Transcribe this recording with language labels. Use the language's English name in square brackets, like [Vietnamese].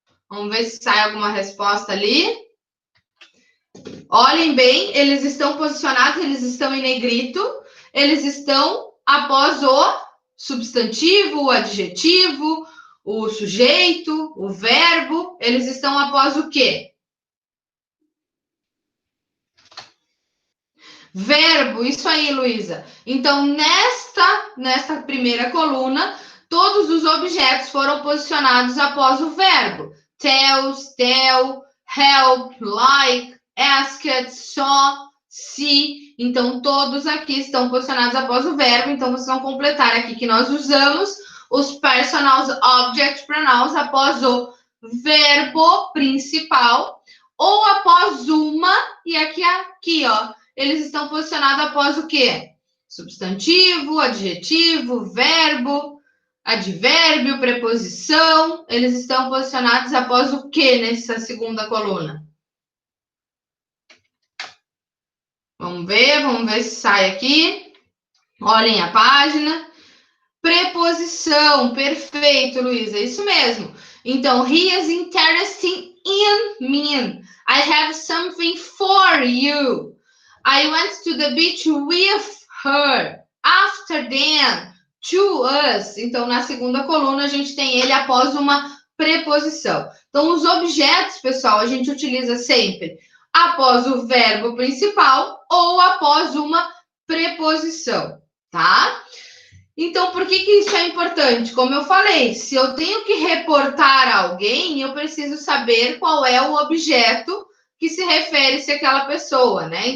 [Portuguese] Vamos ver se sai alguma resposta ali. Olhem bem, eles estão posicionados, eles estão em negrito, eles estão após o substantivo, o adjetivo, o sujeito, o verbo, eles estão após o quê? Verbo, isso aí, Luísa. Então, nesta primeira coluna, todos os objetos foram posicionados após o verbo. [English] Tells, tell, help, like, asked, saw, see. [Portuguese] Então, todos aqui estão posicionados após o verbo. Então, vocês vão completar aqui que nós usamos os personal object pronouns após o verbo principal ou após uma, e aqui, ó, eles estão posicionados após o quê? Substantivo, adjetivo, verbo, advérbio, preposição. Eles estão posicionados após o quê nessa segunda coluna? Vamos ver se sai aqui. Olhem a página. Preposição, perfeito, Luísa, isso mesmo. [English] Então, he is interested in me. I have something for you. I went to the beach with her. After them, to us. [Portuguese] Então, na segunda coluna, a gente tem ele após uma preposição. Então, os objetos, pessoal, a gente utiliza sempre após o verbo principal ou após uma preposição, tá? Então, por que isso é importante? Como eu falei, se eu tenho que reportar a alguém, eu preciso saber qual é o objeto que se refere-se àquela pessoa, né?